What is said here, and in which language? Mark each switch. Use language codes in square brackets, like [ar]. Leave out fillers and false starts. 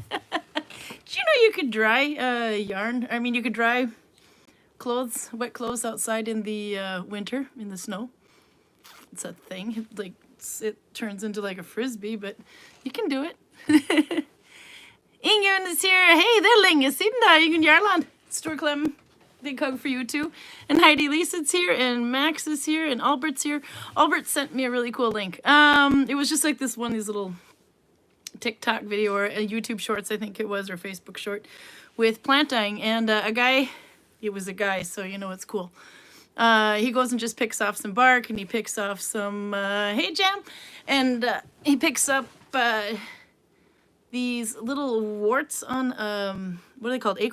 [en] Did you know you could dry yarn? I mean, you could dry clothes, wet clothes outside in the winter, in the snow. It's a thing. Like, it turns into like a frisbee, but you can do it. Ingunn is here. [sv] Hey, det är länge sedan, Ingunn Jarland. [en] Storklem. Big hug for you too. And Heidi Lisa's here, and Max is here, and Albert's here. Albert sent me a really cool link. It was just like this one, these little TikTok video or a YouTube shorts, I think it was, or Facebook short with plant dyeing. And a guy, it was a guy, so you know it's cool. He goes and just picks off some bark, and he picks off some, hey Jam, and he picks up these little warts on, what are they called?